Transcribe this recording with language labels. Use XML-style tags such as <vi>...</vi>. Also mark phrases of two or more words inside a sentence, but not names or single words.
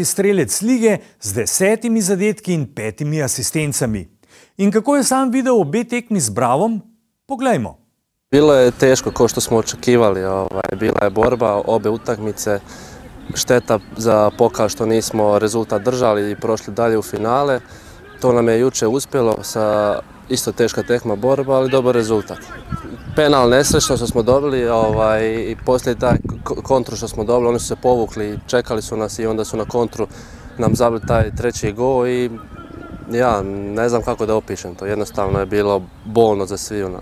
<sl>strelec lige z 10 zadetki in 5 asistencami. In kako je sam videl obe tekmi s Bravom? Poglejmo.</sl> <bs>Bilo je teško, kao što smo očekivali. Bila je borba, obe utakmice. Šteta za pokal što nismo rezultat držali i prošli dalje u finale. To nam je juče uspjelo sa isto teška tekma borba, ali dobar rezultat. Penal nesrećno što smo dobili i poslije taj kontru što smo dobili, oni su se povukli, čekali su nas i onda su na kontru nam zabili taj treći gol i ja ne znam kako da opišem to, jednostavno je bilo bolno za sviju.</bs>